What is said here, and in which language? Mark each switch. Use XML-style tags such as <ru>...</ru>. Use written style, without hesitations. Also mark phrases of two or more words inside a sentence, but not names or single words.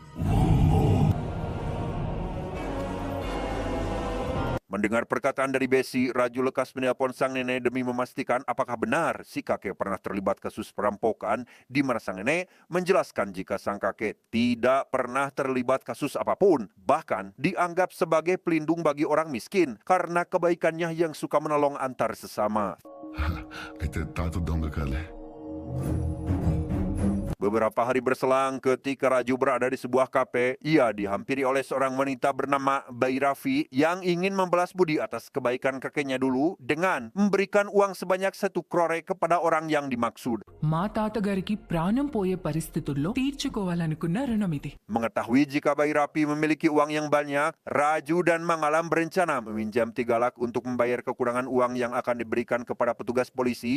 <id>Mendengar perkataan dari Besi, Raju lekas menelpon sang nenek demi memastikan apakah benar si kakek pernah terlibat kasus perampokan, di mana sang nenek menjelaskan jika sang kakek tidak pernah terlibat kasus apapun, bahkan dianggap sebagai pelindung bagi orang miskin karena kebaikannya yang suka menolong antar sesama.</id> <te>అయితే తాత దొంగ కాలే.</te> <id>Beberapa hari berselang, ketika Raju berada di sebuah kafe, ia dihampiri oleh seorang wanita bernama Bayi Rafi yang ingin membalas budi atas kebaikan kakeknya dulu dengan memberikan uang sebanyak 1 crore kepada orang yang dimaksud.</id> <te>మా తాతగారికి ప్రాణం పోయే పరిస్థితుల్లో తీర్చుకోవాలనుకున్న రుణం ఇది.</te> <id>Mengetahui jika Bayi Rafi memiliki uang yang banyak, Raju dan Mangalam berencana meminjam 3 lak untuk membayar kekurangan uang yang akan diberikan kepada petugas polisi.</id>